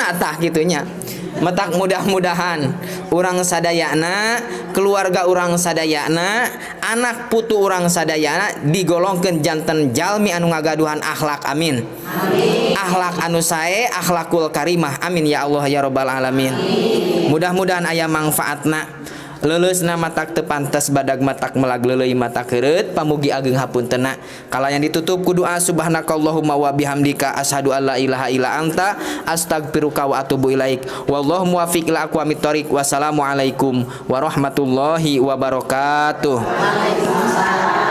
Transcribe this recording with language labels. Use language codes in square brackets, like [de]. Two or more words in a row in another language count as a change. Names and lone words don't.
[su] tah kitunya metak mudah-mudahan urang sadayana keluarga urang sadayana anak putu urang sadayana digolongkeun janten jalmi anu ngagaduhan akhlak amin akhlak anu sae [ar] الأخلاق الكريمة آمين يا الله يا رب العالمين [su] mudah-mudahan aya manfaatna leuleusna matak teu pantes badag matak melag leuleuy matak heureut pamugi ageng hapuntenna kalayan ditutup ku doa [ar] سبحانك اللهم وبحمدك أشهد أن لا إله إلا أنت أستغفرك وأتوب إليك والله الموفق إلى أقوم الطريق والسلام عليكم ورحمة الله وبركاته. وعليكم السلام.